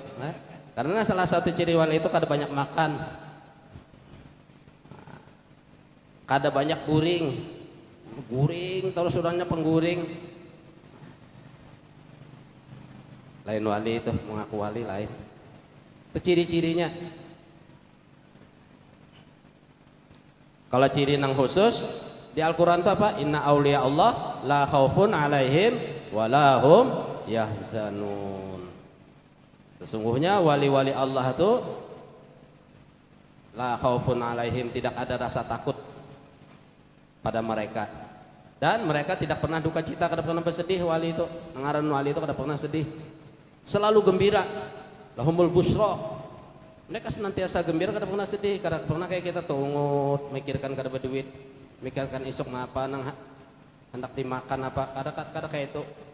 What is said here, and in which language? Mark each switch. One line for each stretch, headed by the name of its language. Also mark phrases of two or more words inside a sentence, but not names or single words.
Banjar: Nah, karena salah satu ciri wali itu kada banyak makan, kada banyak guring terus orangnya pengguring. Lain wali itu, mengaku wali lain. Itu ciri-cirinya. Kalau ciri nang khusus di Al-Quran itu apa?
Arabic: إن أولياء الله لا خوف عليهم ولا هم يحزنون.
Indonesian: Sesungguhnya wali-wali Allah itu
Arabic: لا خوف عليهم,
Indonesian: tidak ada rasa takut pada mereka, dan mereka tidak pernah duka cita,
Banjar: kada pernah bersedih. Wali itu, ngaran wali itu kada pernah sedih, selalu gembira.
Arabic: لهم البشرى,
Banjar: mereka senantiasa gembira, kada pernah sedih, kada pernah kayak kita tungut, mikirkan kada berduit, mikirkan isuk apa nang hendak dimakan apa, kada kayak itu.